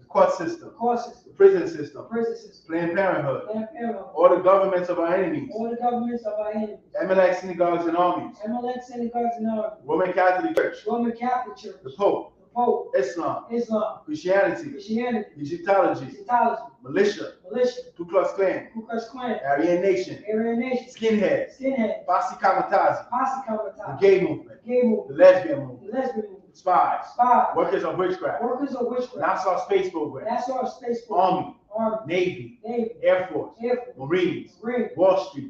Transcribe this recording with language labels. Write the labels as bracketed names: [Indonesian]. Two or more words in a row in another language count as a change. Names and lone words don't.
[English] the court system, The court system. the prison system, Prison system. Planned Parenthood, Planned Parenthood. all the governments of our enemies, All the governments of our enemies. Amalek synagogues and armies, Amalek synagogues and armies. Roman Catholic Church, Roman Catholic Church. the Pope, The Pope. Islam, Islam. Christianity, Christianity. Egyptology, Egyptology. militia, Militia. Ku Klux Klan, Ku Klux Klan. Aryan Nation, Aryan Nation. skinheads, Skinhead. Posse Kamatazi, Posse the Comitatus. gay movement, Gay the movement. lesbian movement, The lesbian movement. spies, Spies. workers of witchcraft, Workers of witchcraft. NASA space program, That's our space program. army, Navy, Air Force, Marines, Wall Street.